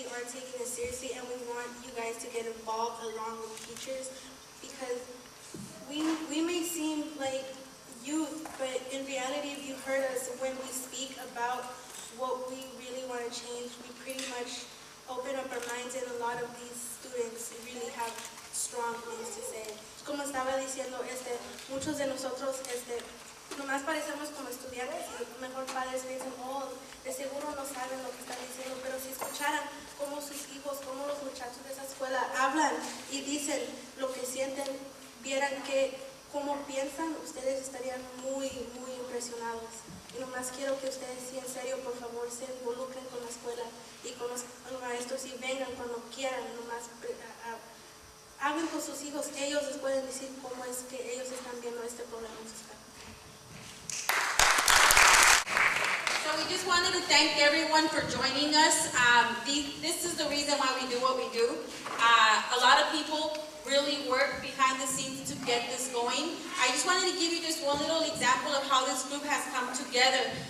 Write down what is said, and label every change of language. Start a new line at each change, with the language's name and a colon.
English: Taking it seriously, and we want you guys to get involved along with teachers, because we may seem like youth, but in reality, if you heard us when we speak about what we really want to change, we pretty much open up our minds, and a lot of these students really have strong things to say.
Spanish: Como estaba diciendo, muchos de nosotros nomás parecemos como estudiantes, y mejor padres piensan, oh, de seguro no saben lo que están diciendo, pero si escucharan cómo sus hijos, cómo los muchachos de esa escuela hablan y dicen lo que sienten, vieran cómo piensan, ustedes estarían muy, muy impresionados. Y nomás quiero que ustedes, sí, en serio, por favor, se involucren con la escuela y con los maestros, y vengan cuando quieran, nomás hablen con sus hijos, ellos les pueden decir cómo es que ellos están viendo este problema en sus casas.
English: So we just wanted to thank everyone for joining us. This is the reason why we do what we do. A lot of people really work behind the scenes to get this going. I just wanted to give you just one little example of how this group has come together.